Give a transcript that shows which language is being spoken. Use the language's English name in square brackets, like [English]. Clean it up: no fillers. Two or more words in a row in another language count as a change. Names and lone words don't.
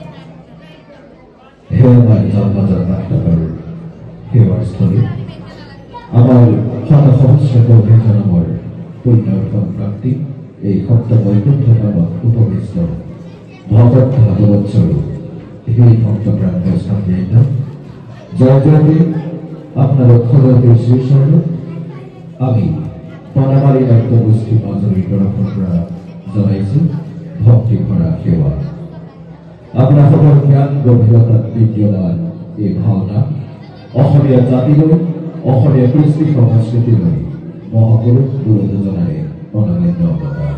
[Assamese] হে আমার জন্মজাত নাট্যকার, হে আমার স্থলী, আমার শত সহস্র কোটি জন্মর পুণ্যর্থম প্রাপ্তি এই সপ্ত বৈকুণ্ঠ নামক উপবিষ্ট ভগৎ ভাগবত স্বরূপ হে ভক্ত প্রাণ বৈষ্ণববৃন্দ, জয় জয়তে আপনার অক্ষরতে শ্রীস্বরূপ আমি বনমালী নাট্যগোষ্ঠী মাজুলী দৰ্শন কৰা জনাইছো ভক্তি ভৰা সেৱা। আপোনালোকৰ জ্ঞান গভীৰতাত বিদ্যমান এই ভাওনা অসমীয়া জাতিলৈ, অসমীয়া কৃষ্টি সংস্কৃতিলৈ মহাপুৰুষ গুৰুজনাৰে অনন্য অৱদান।